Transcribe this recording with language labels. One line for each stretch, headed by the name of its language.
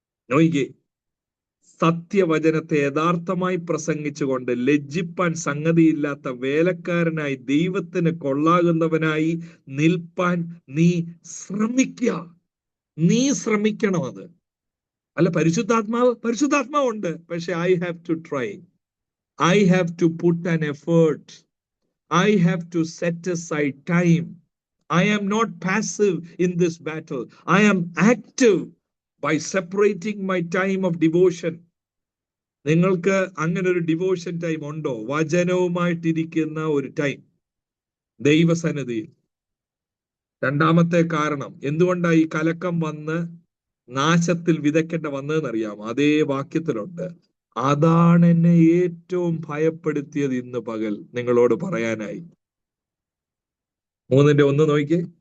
Malayalam: നോയിക്കേ, സത്യവചനത്തെ യഥാർത്ഥമായി പ്രസംഗിച്ചുകൊണ്ട് ലജ്ജിപ്പാൻ സംഗതിയില്ലാത്ത വേലക്കാരനായി ദൈവത്തിന് കൊള്ളാകുന്നവനായി നിൽപ്പാൻ നീ ശ്രമിക്കുക. നീ ശ്രമിക്കണം. അത് അല്ല, പരിശുദ്ധാത്മാവുണ്ട്, പക്ഷെ
English: I have to try, I have to put an effort, I have to set aside time. I am not passive in this battle. I am active by separating my time of devotion.
Malayalam: നിങ്ങൾക്ക് അങ്ങനെ ഒരു devotion time ഉണ്ടോ? വചനവുമായിട്ടിരിക്കുന്ന ഒരു time ദൈവസന്നിധിയിൽ. രണ്ടാമത്തെ കാരണം എന്തുകൊണ്ടാ ഈ കലക്കം വന്ന് നാശത്തിൽ വിതയ്ക്കേണ്ട വന്നതെന്നറിയാമോ? അതേ വാക്യത്തിലുണ്ട്. അതാണ് എന്നെ ഏറ്റവും ഭയപ്പെടുത്തിയത് ഇന്ന് പകൽ നിങ്ങളോട് പറയാനായി. 3:1 നോക്കിയേ.